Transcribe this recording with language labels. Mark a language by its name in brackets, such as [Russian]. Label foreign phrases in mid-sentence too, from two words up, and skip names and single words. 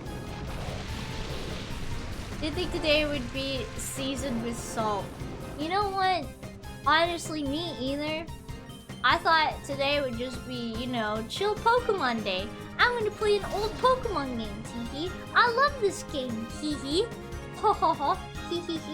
[English] Didn't think today would be seasoned with salt. You know what? Honestly, me either. I thought today would just be, you know, chill Pokemon day. I'm gonna play an old Pokemon game, tee-hee. I love this game, hee-hee. Ho-ho-ho, hee-hee-hee.